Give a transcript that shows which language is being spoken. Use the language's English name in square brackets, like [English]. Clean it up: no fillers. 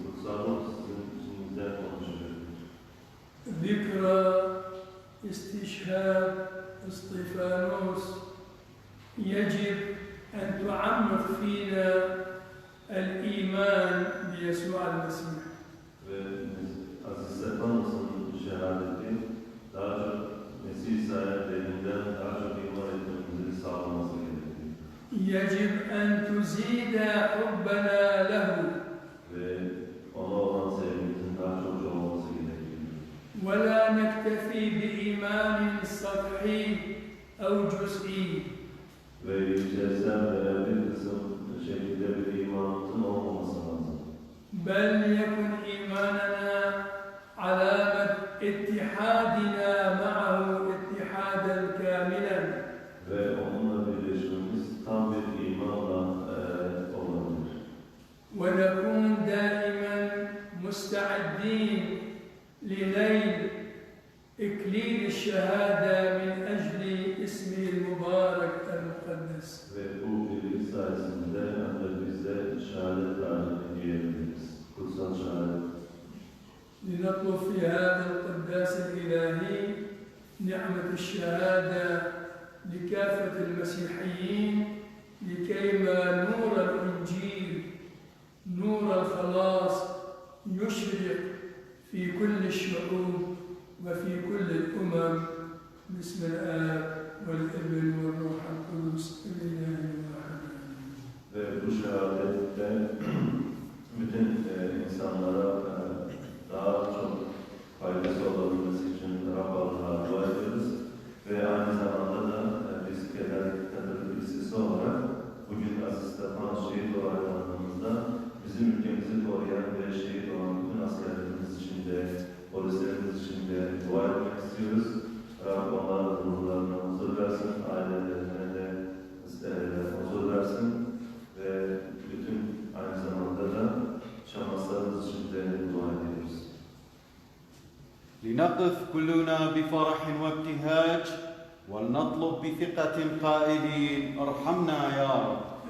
[Turkish] Kutsal ruh sizin içinizden konuşacak. [Arabic] ذكرى استشهاد اسطيفانوس يجب أن تعمق فينا الإيمان بيسوع المسيح. [Turkish] Ve Aziz Stefanos'un şehadeti daha çok Mesih sahiplerinden daha çok iman etmemizi sağlaması gerekiyor. [Arabic] يجب أن تزيد حبنا له [Turkish] Ve ona olan sevgimizin daha çok olması gerekiyor. [Arabic] ولا نكتفي بإيمان سطحي أو جزئي. [Turkish] Ve yüzeysel veya bir kısım şekilde bir imanımızın olmaması lazım. [Arabic] بل يكن إيماننا علامة اتحادنا معه اتحادا كاملا. [Turkish] Ve onunla birleşmemiz tam bir imanla olabilir. [Arabic] ونكون دائما مستعدين لنيل إكليل الشهادة من أجل اسمه المبارك المقدس. [Turkish] Ve bu birlik sayesinde ancak biz de şehadet tacını giyebiliriz. Kutsal şehadet. [Arabic] لنطلب في هذا القداس الإلهي نعمة الشهادة لكافة المسيحيين لكيما نور الإنجيل نور الخلاص يشرق في كل الشعوب وفي كل الأمم باسم الآب والابن والروح القدس الإله الواحد. [Turkish] Ve bu şehadette bütün insanlara daha çok faydası olabilmesi için Rabb'a dua ediyoruz. Ve aynı zamanda da biz Katolik Lisesi olarak bugün Aziz Stefanos şehit olaylarımızda bizim ülkemizi koruyan ve şehit olan bütün askerlerimiz için de, polislerimiz için de dua etmek istiyoruz. Rabbim onlara ruhlarına huzur versin, ailelerine de huzur versin ve bütün aynı zamanda da şamaslarımız için de dua ediyoruz. [Arabic] لنقف كلنا بفرح وابتهاج ولنطلب بثقة قائلين ارحمنا يا رب.